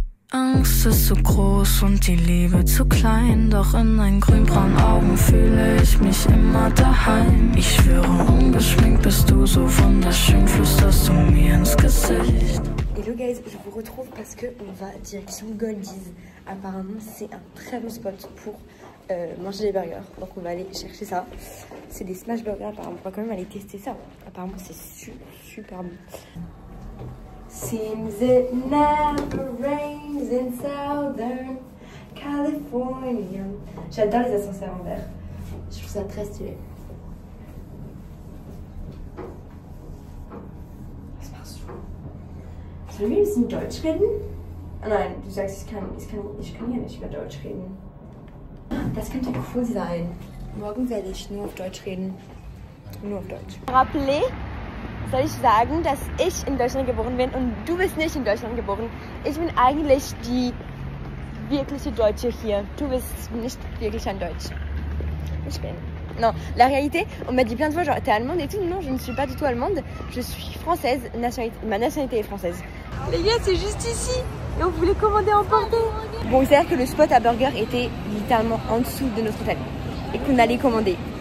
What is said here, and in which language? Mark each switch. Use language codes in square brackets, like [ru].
[de] Angst ist so groß und die Liebe zu klein. Doch in deinen grünbraunen Augen fühle ich mich immer daheim. Ich schwöre, ungeschminkt bist du so wunderschön, flüsterst du mir ins Gesicht. [en] Hello guys, [fr] je vous retrouve parce que on va direction Goldies. Apparemment c'est un très bon spot pour manger des burgers. Donc on va aller chercher ça. C'est des smash burgers, apparemment on va quand même aller tester ça. Apparemment c'est super bon. [en] Seems it never rains in southern California. [fr] J'adore les ascenseurs en verre. Je trouve ça très stylé. [de] Was machst du? Sollen wir ein bisschen Deutsch reden? Oh nein, du sagst, ich kann hier nicht mehr Deutsch reden. Das könnte cool sein. Morgen werde ich nur auf Deutsch reden. Nur auf Deutsch. Rappelez, soll ich sagen, dass ich in Deutschland geboren bin und du bist nicht in Deutschland geboren. Ich bin eigentlich die wirkliche Deutsche hier. Du bist nicht wirklich ein Deutsch. Ich bin. [fr] Non, la réalité, on m'a dit plein de fois genre t'es allemande et tout. Non, je ne suis pas du tout allemande. Je suis française. Ma nationalité est française. Les gars, c'est juste ici. Et on voulait commander à emporter. Bon, il s'avère que le spot à burger était littéralement en dessous de notre hôtel. Et qu'on allait commander.